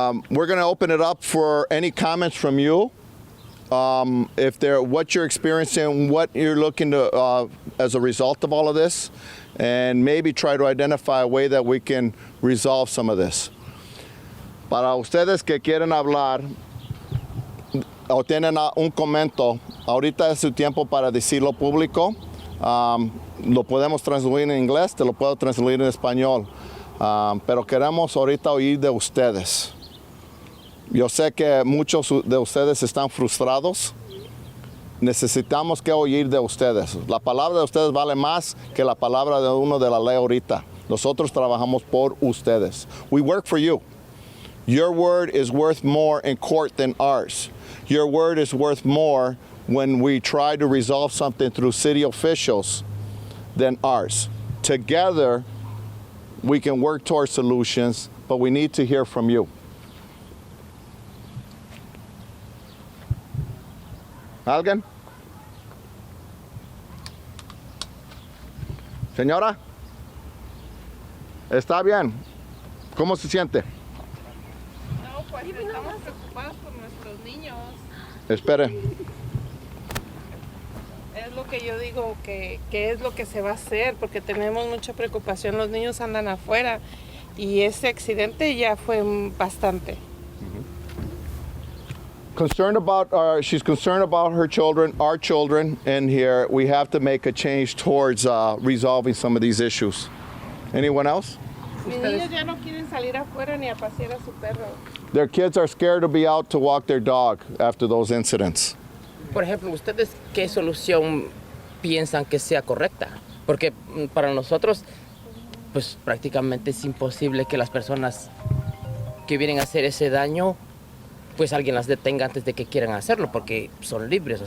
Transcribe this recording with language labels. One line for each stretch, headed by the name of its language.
English: We're going to open it up for any comments from you. What you're experiencing, what you're looking to as a result of all of this, and maybe try to identify a way that we can resolve some of this.
Spanish: Para ustedes que quieren hablar o tienen un comentario, ahorita es su tiempo para decirlo público. Lo podemos traducir en inglés, te lo puedo traducir en español, pero queremos ahorita oír de ustedes. Yo sé que muchos de ustedes están frustrados. Necesitamos que oír de ustedes. La palabra de ustedes vale más que la palabra de uno de la ley ahorita. Nosotros trabajamos por ustedes.
English: We work for you. Your word is worth more in court than ours. Your word is worth more when we try to resolve something through city officials than ours. Together, we can work towards solutions, but we need to hear from you.
Spanish: ¿Alguien? Señora, está bien. ¿Cómo se siente? No, pues estamos preocupados por nuestros niños. Espere. Es lo que yo digo, que es lo que se va a hacer, porque tenemos mucha preocupación. Los niños andan afuera y ese accidente ya fue bastante.
English: She's concerned about her children, our children, and here we have to make a change towards resolving some of these issues. Anyone else?
Spanish: Mis niños ya no quieren salir afuera ni a pasear a su perro.
English: Their kids are scared to be out to walk their dog after those incidents.
Spanish: Por ejemplo, ¿ustedes qué solución piensan que sea correcta? Porque para nosotros, pues prácticamente es imposible que las personas que vienen a hacer ese daño, pues alguien las detenga antes de que quieran hacerlo, porque son libres.